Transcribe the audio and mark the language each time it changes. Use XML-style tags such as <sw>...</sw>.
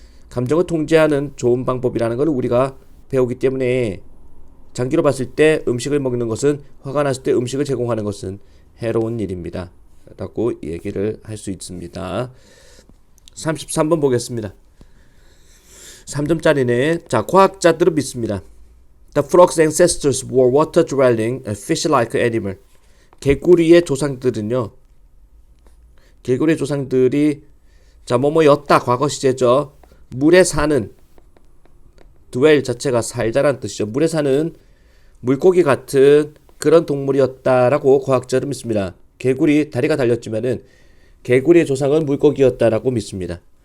<ko>감정을 통제하는 좋은 방법이라는 걸 우리가 배우기 때문에 장기로 봤을 때 음식을 먹는 것은 화가 났을 때 음식을 제공하는 것은 해로운 일입니다. 라고 얘기를 할 수 있습니다. 33번 보겠습니다. 3점짜리네. 자, 과학자들은 믿습니다.</ko> <en>The frog's ancestors were water-dwelling, fish-like animal.</en> <ko>개구리의 조상들은요. 개구리의 조상들이 자 뭐뭐였다 과거 시제죠. 물에 사는 dwell 자체가 살다란 뜻이죠. 물에 사는 물고기 같은 그런 동물이었다라고 과학자는 믿습니다. 개구리 다리가 달렸지만은 개구리의 조상은 물고기였다라고 믿습니다.</ko>